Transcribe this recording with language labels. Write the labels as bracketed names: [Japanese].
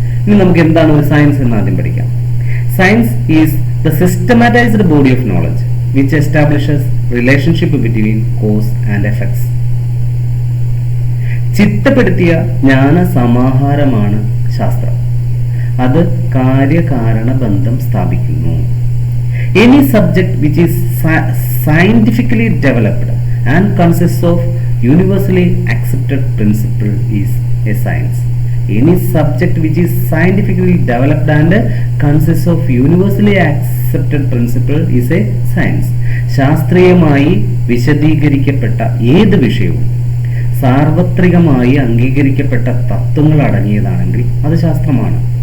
[Malayalam] ഇനി നമുക്ക് എന്താണ് ഒരു സയൻസ് എന്ന് ആദ്യം പഠിക്കാം. [English] Science is the systematised body of knowledge which establishes relationship between cause and effects. [Malayalam] ചിട്ടപ്പെടുത്തിയ ജ്ഞാന സമാഹാരമാണ് ശാസ്ത്രം. അത് കാര്യകാരണ ബന്ധം സ്ഥാപിക്കുന്നു. [English] Any subject which is scientifically developed and consists of universally accepted principle is a science. Any subject which is scientifically developed and consists of universally accepted principle is a science. [Malayalam] ശാസ്ത്രീയമായി വിശദീകരിക്കപ്പെട്ട ഏത് വിഷയവും സാർവത്രികമായി അംഗീകരിക്കപ്പെട്ട തത്വങ്ങൾ അടങ്ങിയതാണെങ്കിൽ അത് ശാസ്ത്രമാണ്.